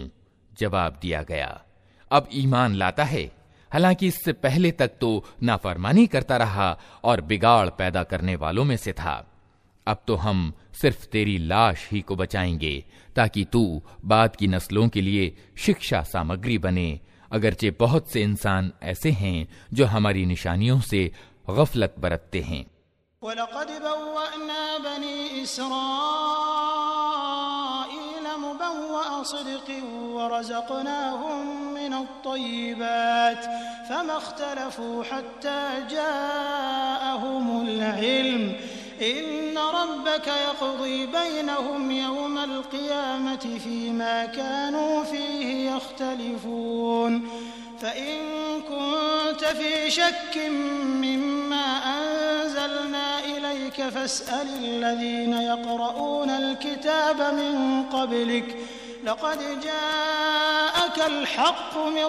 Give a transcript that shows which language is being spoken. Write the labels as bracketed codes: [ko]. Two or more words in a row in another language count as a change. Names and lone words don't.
[hi] जवाब दिया गया, अब ईमान लाता है, हालांकि इससे पहले तक तो नाफरमानी करता रहा और बिगाड़ पैदा करने वालों में से था। अब तो हम सिर्फ तेरी लाश ही को बचाएंगे ताकि तू बाद की नस्लों के लिए शिक्षा सामग्री बने, अगरचे बहुत से इंसान ऐसे हैं जो हमारी निशानियों से गफलत बरतते हैं। [ar] ولقد بوأنا بني إسرائيل مبوأ صدق ورزقناهم من الطيبات فما اختلفوا حتى جاءهم العلم إن ربك يقضي بينهم يوم القيامة فيما كانوا فيه يختلفون فإن كنت في شك مما أنزلنا إليك فاسأل الذين يقرءون الكتاب من قبلك لقد جاءك الحق من